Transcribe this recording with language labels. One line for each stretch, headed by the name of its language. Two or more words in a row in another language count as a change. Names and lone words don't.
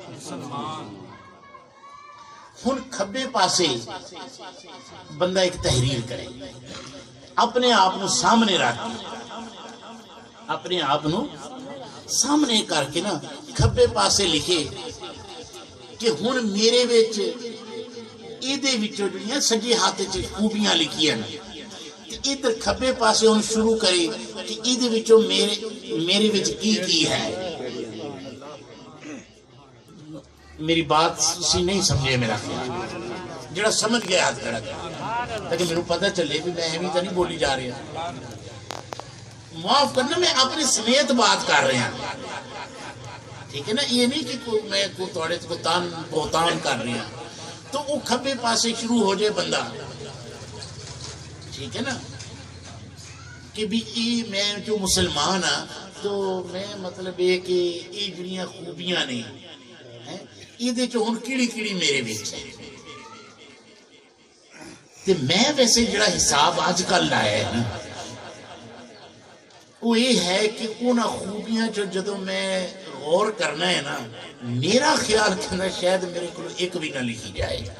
Punjabi: ہن کھبے پاسے بندہ ایک تحریر کرے، اپنے آپ نو سامنے رکھ کے، اپنے آپ نو سامنے کر کے نا کھبے پاسے لکھے کہ ہن میرے وچ ایدے وچوں جڑیاں سجے ہاتھ وچ خوبیاں لکھیاں نے، ادھر کھبے پاسے ہن شروع کرے کہ ایدے وچوں میرے وچ کی ہے. میری بات اسی نہیں سمجھے، میرا خیال جڑا سمجھ گیا ہاتھ کھڑا کر تاکہ میرے پتہ چلے بھی میں ایویں تو نہیں بولی جا رہی.
Urdu: معاف کرنا، میں اپنے سمیت بات کر رہا ہوں. ٹھیک ہے نا. یہ نہیں کہ میں تھوڑے کو بہتان کر رہا ہوں.
Punjabi: تو وہ کھبے پاسے شروع ہو جائے بندہ. ٹھیک ہے نا کہ بھی میں جو مسلمان ہاں تو میں مطلب یہ کہ یہ جڑیاں خوبیاں نے یہ جو ہن کیڑی کیڑی میرے وچ ہے. تے میں ویسے جڑا حساب آج کل لایا ہے نا وہ یہ ہے کہ انہاں خوبیاں جو جدوں میں غور کرنا ہے نا، میرا خیال کرنا شاید میرے کو ایک بھی نہ لکھی جائے.